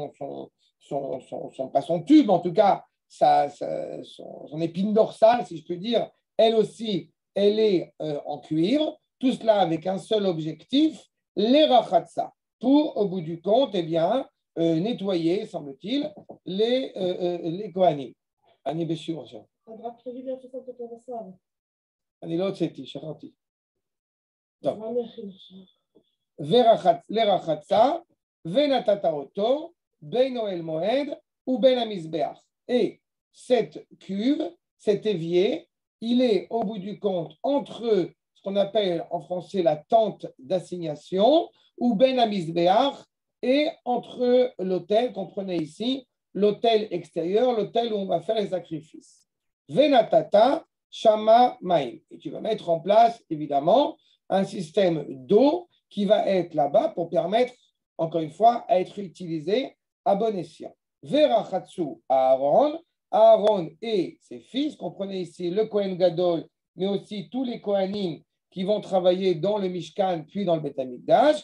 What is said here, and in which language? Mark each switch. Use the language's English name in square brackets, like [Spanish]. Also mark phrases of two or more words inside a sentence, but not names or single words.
[French] pas son tube, en tout cas, son épine dorsale, si je peux dire, elle aussi, elle est en cuivre. Tout cela avec un seul objectif, les rachatsa, pour, au bout du compte, eh bien, nettoyer, semble-t-il, les Kohanim. [Hebrew] אני בשיעור עכשיו. אני לא הוצאתי, שכחתי. טוב. לרחצה, ונתת אותו בין אוהל מועד ובין המזבח. [French] Et cette cuve, cet évier, il est au bout du compte entre ce qu'on appelle en français la tente d'assignation ou [Hebrew] בין המזבח [French] et entre l'autel, comprenez ici, l'autel extérieur, l'autel où on va faire les sacrifices. [Hebrew] ונתת שמה מים. [French] Et tu vas mettre en place évidemment un système d'eau qui va être là-bas pour permettre encore une fois, à être utilisé à bon escient. Verachatsu Aaron, Aaron et ses fils, comprenez ici le [Hebrew] כהן גדול, [French] mais aussi tous les Kohanim qui vont travailler dans le Mishkan puis dans le [Hebrew] בית המקדש.